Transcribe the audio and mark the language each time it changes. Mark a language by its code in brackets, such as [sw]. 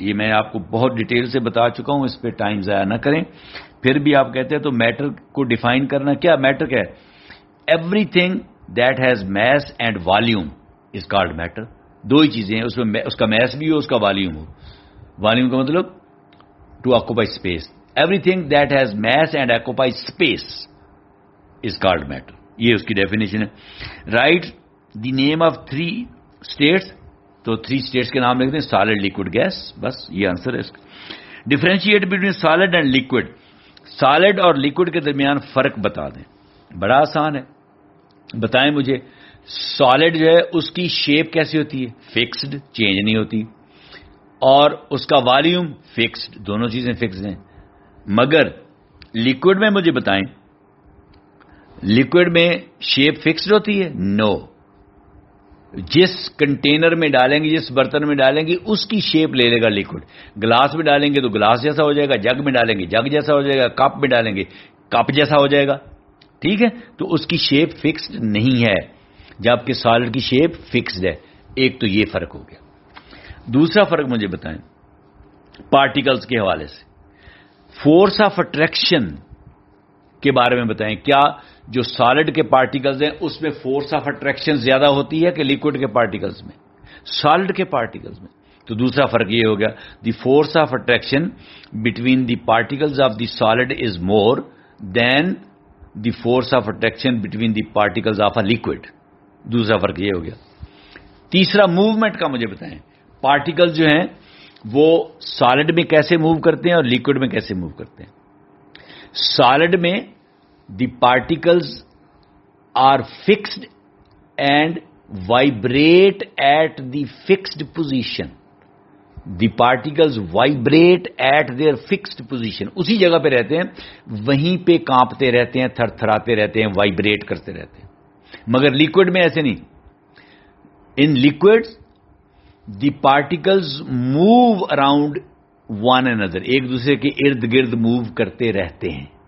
[ur] یہ میں آپ کو بہت ڈیٹیل سے بتا چکا ہوں, اس پہ ٹائم ضائع نہ کریں. پھر بھی آپ کہتے ہیں تو میٹر کو ڈیفائن کرنا, کیا میٹر کیا ہے؟ [en] Everything that has mass and volume is called matter. [ur] 2 ہی چیزیں ہیں, اس میں اس کا میس بھی ہو, اس کا والیوم ہو. والیوم کا مطلب [en] to occupy space. Everything that has mass and occupies space is called matter. [ur] یہ اس کی ڈیفینیشن ہے. [en] Write the name of 3 states. [ur] تو 3 states کے نام لکھتے ہیں, solid, liquid, gas. بس یہ آنسر ہے اس کا. [en] Differentiate between solid and liquid. [ur] solid اور liquid کے درمیان فرق بتا دیں. بڑا آسان ہے, بتائیں مجھے. solid جو ہے اس کی شیپ کیسی ہوتی ہے؟ فکسڈ, چینج نہیں ہوتی. اور اس کا والیوم فکسڈ, دونوں چیزیں فکسڈ ہیں. مگر لکوڈ میں مجھے بتائیں, لکوڈ میں شیپ فکسڈ ہوتی ہے؟ نو. جس کنٹینر میں ڈالیں گے, جس برتن میں ڈالیں گے, اس کی شیپ لے لے گا لکوڈ. گلاس میں ڈالیں گے تو گلاس جیسا ہو جائے گا, جگ میں ڈالیں گے جگ جیسا ہو جائے گا, کپ میں ڈالیں گے کپ جیسا ہو جائے گا. ٹھیک ہے, تو اس کی شیپ فکسڈ نہیں ہے, جبکہ سالڈ کی شیپ فکسڈ ہے. ایک تو یہ فرق ہو گیا. دوسرا فرق مجھے بتائیں پارٹیکلز کے حوالے سے. فورس آف اٹریکشن کے بارے میں بتائیں. کیا جو سالڈ کے پارٹیکلز ہیں اس میں فورس آف اٹریکشن زیادہ ہوتی ہے کہ لیکوڈ کے پارٹیکلز میں؟ سالڈ کے پارٹیکلز میں. تو دوسرا فرق یہ ہو گیا, [en] The force of attraction between the particles of the solid is more than the force of attraction between the particles of a liquid. [ur] دوسرا فرق یہ ہو گیا. تیسرا موومنٹ کا مجھے بتائیں. پارٹیکل جو ہیں وہ سالڈ میں کیسے موو کرتے ہیں اور لیکوڈ میں کیسے موو کرتے ہیں؟ سالڈ میں [en] The particles are fixed and vibrate at the fixed position. The particles vibrate at their fixed position. [ur] اسی جگہ پہ رہتے ہیں, وہیں پہ کانپتے رہتے ہیں, تھر تھراتے رہتے ہیں, وائبریٹ کرتے رہتے ہیں. مگر لیکوڈ میں ایسے نہیں. [en] in liquid the particles move around one another, [ur] ایک دوسرے کے ارد گرد موو کرتے رہتے ہیں.